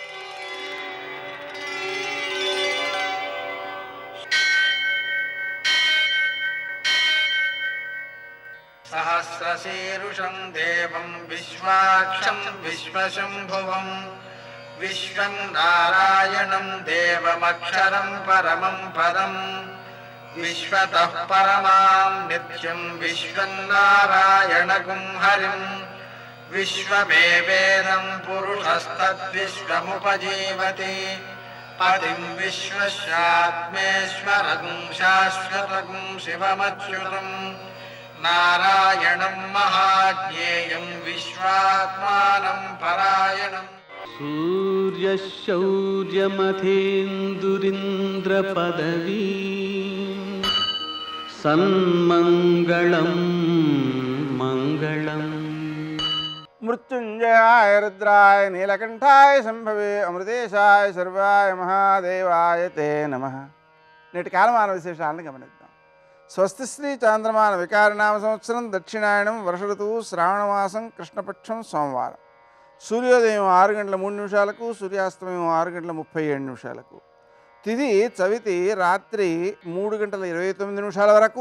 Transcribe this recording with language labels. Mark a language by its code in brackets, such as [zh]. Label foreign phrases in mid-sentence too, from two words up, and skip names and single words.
[sa] సహస్రశీరుషం దేవం విశ్వాక్షం విశ్వశంభువం విశ్వం నారాయణం దేవమక్షరం పరమం పదం విశ్వతః పరమాం నిత్యం విశ్వం నారాయణగుం హరిం विश्वमेवेदं पुरुषस्तद्विश्वमुपजीवति पतिं विश्वस्यात्मेश्वरं शाश्वतं शिवमच्युतं नारायणं महाज्ञेयं विश्वात्मानं परायणम् सूर्यशौर्यमथेन्दुरिन्द्रपदवी सन्मङ्गलं मङ्गलम् मृत्युंजयाय रुद्राय नीलकंठाय संभवे अमृतेशाय सर्वाय महादेवाय ते नमः. [te] నేటి కాలమాన విశేషాలను గమనిద్దాం. స్వస్తి శ్రీ చాంద్రమాన వికారినామ సంవత్సరం దక్షిణాయనం వర్ష ఋతువు శ్రావణమాసం కృష్ణపక్షం సోమవారం. సూర్యోదయం 6 గంటల 3 నిమిషాలకు, సూర్యాస్తమయం 6 గంటల 37 నిమిషాలకు. తిథి చవితి రాత్రి 3 గంటల 29 నిమిషాల వరకు.